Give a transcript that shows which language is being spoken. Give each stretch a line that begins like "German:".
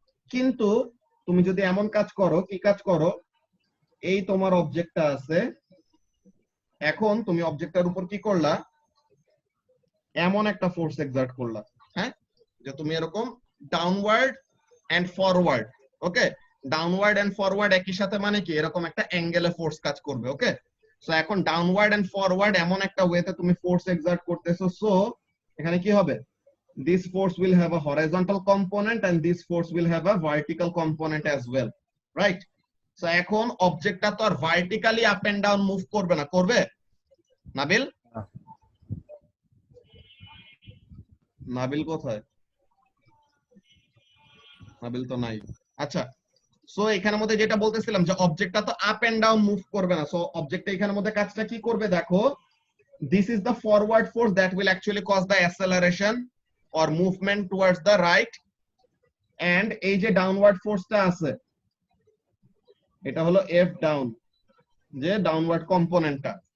Bangla: কিন্তু তুমি যদি এমন কাজ করো, কি কাজ করো, এই তোমার অবজেক্টটা আছে, এখন তুমি অবজেক্টটার উপর কি করলা, এমন একটা ফোর্স এক্সার্ট করলা, হ্যাঁ, যে তুমি এরকম downward and forward, okay, downward and forward একই সাথে মানে কি এরকম একটা অ্যাঙ্গেলে ফোর্স কাজ করবে, ওকে। সো এখন ডাউনওয়ার্ড এন্ড ফরওয়ার্ড এমন একটা ওয়েতে তুমি ফোর্স এক্সার্ট করতেছো, সো এখানে কি হবে?
English: This force will have a horizontal component and this force will have a vertical component as well, right?
Bangla: So এখন অবজেক্টটা তো আর vertically up and down move করবে না, করবে? নাবিল, নাবিল কোথায়? নাবিল তো নাই। আচ্ছা, সো এখানের মধ্যে যেটা বলতেছিলাম যে অবজেক্টটা তো আপ এন্ড ডাউন মুভ করবে না, সো অবজেক্টটা এখানের মধ্যে কাজটা কি করবে দেখো,
English: this is the forward force that will actually cause the acceleration or movement towards the right, and
Bangla: এই যে ডাউনওয়ার্ড ফোর্সটা আছে এটা হলো F ডাউন, যে ডাউনওয়ার্ড কম্পোনেন্টটা।